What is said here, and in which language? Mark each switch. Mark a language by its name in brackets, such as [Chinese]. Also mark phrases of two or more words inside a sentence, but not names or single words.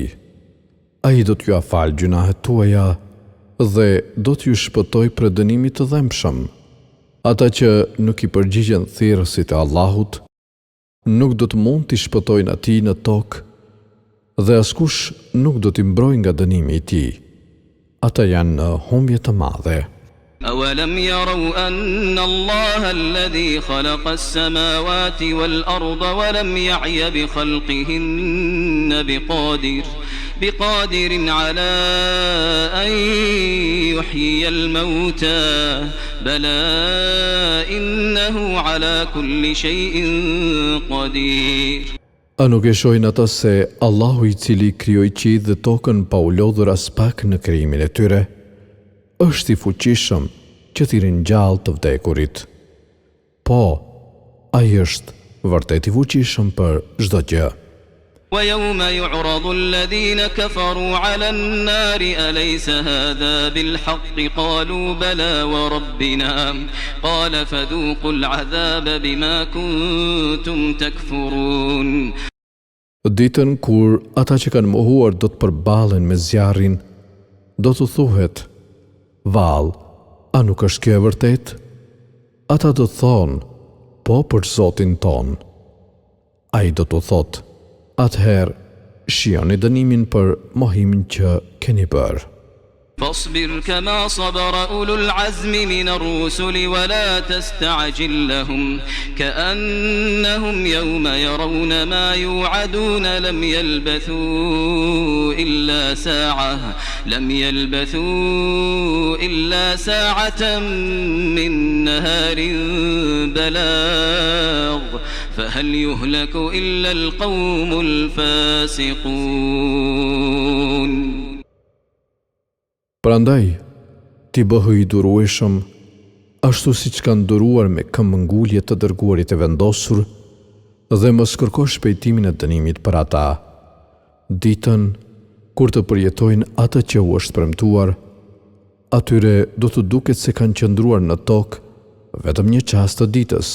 [Albanian] Ai do t'ju afal gjunahet tuaja dhe do t'ju shpëtoj prej dënimit të dhëmshëm. Ata që nuk I përgjigjen thirrësit e Allahut, nuk do të mund t'i shpëtojnë atij në tokë dhe askush nuk do t'i mbrojë nga dënimi I tij. Ata janë në humbje të madhe. [Arabic] أولم يروا أن الله الذي خلق السماوات والأرض ولم يعي بخلقهن بقادر على أن يحيي الموتى بلى إنه على كل شيء قدير. [Albanian] A nuk e shohin ata se Allahu I cili krijoi qiellin dhe tokën pa u lodhur as pak në krijimin e tyre, është I fuqishëm që t'i ringjall të vdekurit. Po, ai është vërtet I fuqishëm për çdo gjë. [Arabic] ويوم يعرض الذين كفروا على النار أليس هذا بالحق قالوا بلى وربنا قال فذوقوا العذاب بما كنتم تكفرون. [Albanian] Ditën kur ata që kanë mohuar do të përballen me zjarrin, do të thuhet: Vallë, a nuk është kjo e vërtet? Ata do të thonë: Po, për Zotin ton. Ai do të thotë: Atëherë, shijoni dënimin për mohimin që keni bërë. [Arabic] فاصبر كما صبر أولو العزم من الرسل ولا تستعجل لهم كأنهم يوم يرون ما يوعدون لم يلبثوا إلا ساعة من نهار بلاغ فهل يهلك إلا القوم الفاسقون. [Albanian] Prandaj, ti bëhu i durueshëm, ashtu si që kanë duruar me këmbëngulje të dërguarit e vendosur, dhe mos kërko shpejtimin e dënimit për ata. Ditën, kur të përjetojnë atë që u është premtuar, atyre do të duket se kanë qëndruar në tokë vetëm një çast të ditës.